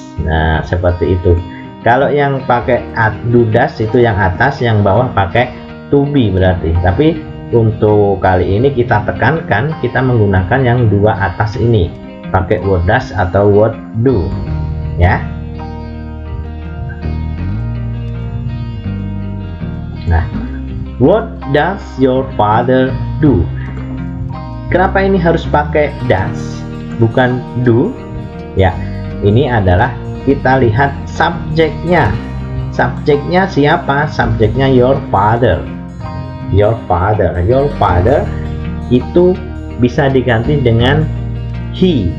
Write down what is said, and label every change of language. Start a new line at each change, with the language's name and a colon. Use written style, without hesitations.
Indonesian: Nah, seperti itu. Kalau yang pakai do does itu yang atas, yang bawah pakai to be berarti. Tapi untuk kali ini kita tekankan, kita menggunakan yang 2 atas ini, pakai what does atau what do, ya.
English: Nah, what does your father do?
Indonesian: Kenapa ini harus pakai does bukan do? Ya, ini adalah kita lihat subjeknya. Subjeknya siapa? Subjeknya your father. Your father. Your father itu bisa diganti dengan he.